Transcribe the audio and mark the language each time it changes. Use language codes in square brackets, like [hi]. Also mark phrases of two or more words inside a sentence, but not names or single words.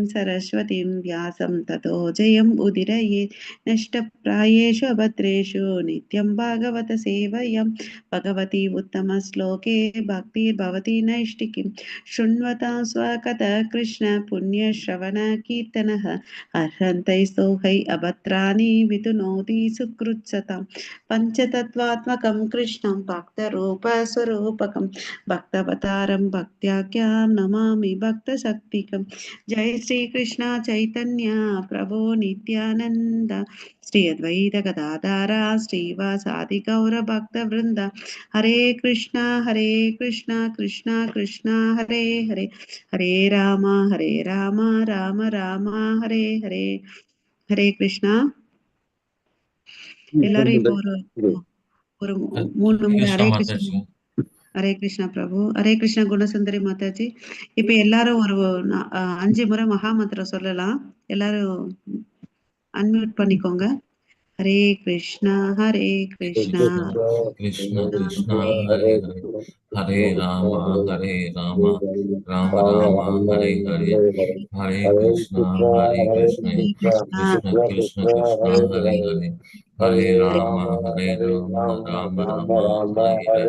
[sa] सरस्वतीं व्यासं ततो जयम् उदीरये नष्टप्रायेषु अभद्रेषु नित्यं भागवत सेवयम् भगवती उत्तमश्लोके भक्तिर्भवति नैष्टिकीं शृण्वता स्वकथः कृष्ण पुण्यश्रवण कीर्तनः अर्हन्तैः सौहै अभद्राणि वितुनोति सुकृत्सतां पञ्चतत्त्वात्मकं कृष्णं भक्तरूपस्वरूपकं भक्तवतारं भक्त्याख्यां नमामि भक्तशक्तिकं। जय श्री कृष्ण चैतन्य प्रभो नित्यानन्द श्री अद्वैत गदाधर श्रीवासादि गौर भक्तवृंद हरे कृष्णा कृष्णा कृष्णा हरे हरे हरे राम राम राम हरे हरे हरे कृष्णा। [ta] எல்லாரும் இப்போ ஒரு ஒரு மூணு ஹரே முறை கிருஷ்ணா ஹரே கிருஷ்ணா. மாதாஜி. ஹரே கிருஷ்ணா பிரபு. ஹரே கிருஷ்ணா குணசுந்தரி மாதாஜி. இப்ப எல்லாரும் ஒரு 5 முறை மகா மந்திரம் சொல்லலாம். எல்லாரும் அன்மியூட் பண்ணிக்கோங்க. [sa] हरे कृष्णा कृष्णा कृष्णा कृष्ण कृष्णा हरे हरे हरे राम हरे राम राम राम हरे हरे हरे कृष्णा हरे कृष्णा कृष्ण कृष्ण कृष्णा हरे हरे हरे राम, राम राम, हरे हरे.